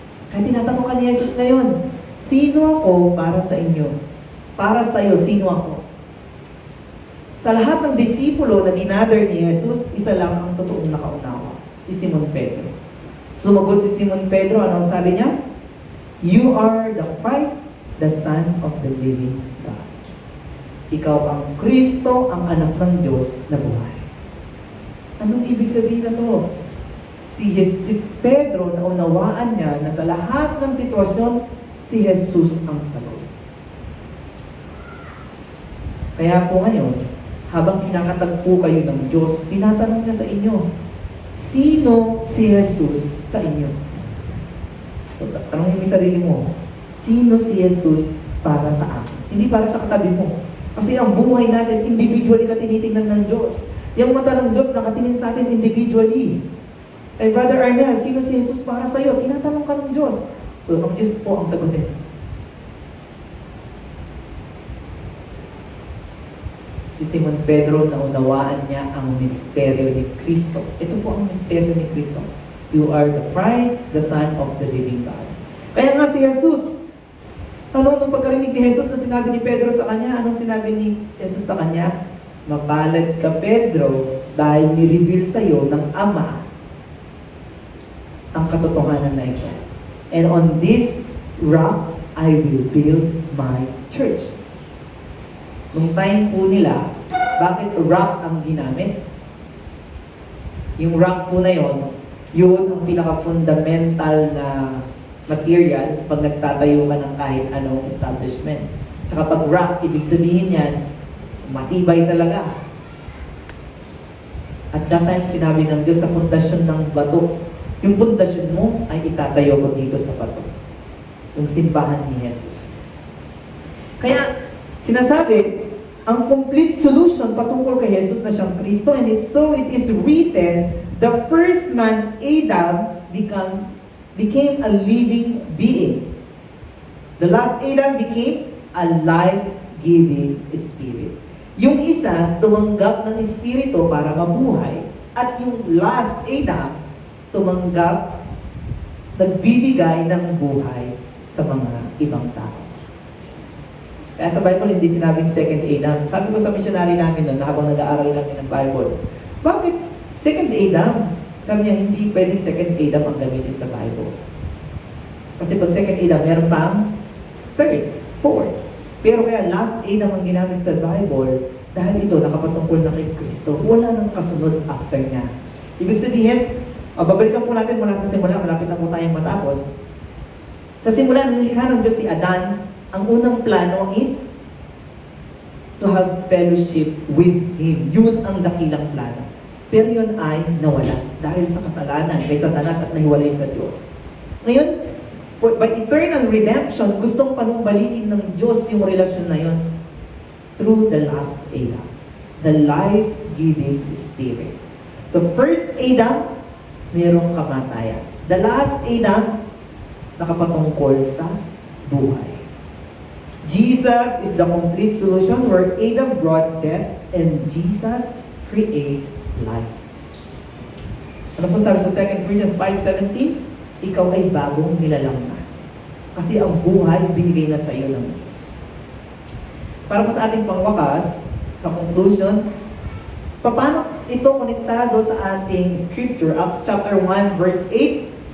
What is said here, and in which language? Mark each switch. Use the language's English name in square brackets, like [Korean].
[Filipino] Kaya tinatanong ka ni Jesus ngayon, sino ako para sa inyo? Para sa iyo, sino ako? Sa lahat ng disipulo na ginather ni Jesus, isa lang ang totoong nakaunawa, si Simon Pedro. Sumagot si Simon Pedro, ano ang sabi niya? [English] You are the Christ, the Son of the living God. [Filipino] Ikaw ang Kristo, ang anak ng Diyos na buhay. Anong ibig sabihin na to? Si Pedro, naunawaan niya na sa lahat ng sitwasyon, si Jesus ang sagot. Kaya po ngayon, habang kinakatagpo kayo ng Diyos, tinatanong niya sa inyo, sino si Jesus sa inyo? So, tanongin mo yung sarili mo, sino si Jesus para sa akin? Hindi para sa katabi mo. Kasi ang buhay natin, individually ka tinitingnan ng Diyos. Yung mata ng Diyos nakatingin sa atin individually. Eh, Brother Arnel, sino si Jesus para sa iyo? Tinatanong ka ng Diyos. So, ang Diyos po ang sagutin. Si Simon Pedro, naunawaan niya ang misteryo ni Kristo. Ito po ang misteryo ni Kristo. [English] You are the Christ, the Son of the living God. [Filipino] Kaya nga si Jesus, nung pagkarinig ni Jesus na sinabi ni Pedro sa kanya, anong sinabi ni Jesus sa kanya? Mapalad ka, Pedro, dahil ni-reveal sa iyo ng Ama ang katotohanan na ito. [English] And on this rock, I will build my church. [Filipino] Nung time po nila, bakit rock ang ginamit? Yung rock po na yon, yun ang pinaka-fundamental na material pag nagtatayo ka ng kahit anong establishment. Tsaka pag rock, ibig sabihin yan, matibay talaga. At that time, sinabi ng Diyos sa pundasyon ng bato, yung pundasyon mo ay itatayo ko dito sa bato. Yung simbahan ni Jesus. Kaya, sinasabi, ang complete solution patungkol kay Jesus na siyang Kristo, and it is written, the first man, Adam, became a living being. [English] The last Adam became a life-giving spirit. [Filipino] Yung isa, tumanggap ng espiritu para mabuhay, at yung last Adam, tumanggap, nagbibigay ng buhay sa mga ibang tao. Kaya sa Bible, hindi sinabing second Adam. Sabi ko sa missionary namin noon, habang nag-aaral namin ng Bible, bakit second Adam? Sabi niya, hindi pwedeng second Adam ang gamitin sa Bible. Kasi pag second Adam, meron pang third, fourth. Pero kaya last Adam ang ginamit sa Bible, dahil ito nakapatungkol na kay Kristo, wala nang kasunod after niya. Ibig sabihin, babalikan po natin mula sa simula, malapit na po tayong matapos. Sa simula ng nilikha ng Diyos si Adan, ang unang plano is to have fellowship with Him. Yun ang dakilang plano. Pero yun ay nawala dahil sa kasalanan kay Satanas at nahiwalay sa Diyos. [English] Ngayon, by eternal redemption, gustong panumbalikin ng Diyos yung relasyon na yun through the last Adam, the life-giving Spirit. [Filipino] So first Adam, mayroong kamatayan. The last Adam, nakapatungkol sa buhay. [English] Jesus is the complete solution where Adam brought death and Jesus creates life. [Filipino] Ano po sabi sa 2 Corinthians 5:17? Ikaw ay bagong nilalang na. Kasi ang buhay binigay na sa iyo ng Diyos. Para po sa ating pangwakas, sa conclusion, paano ito konektado sa ating scripture, Acts chapter 1 verse 8?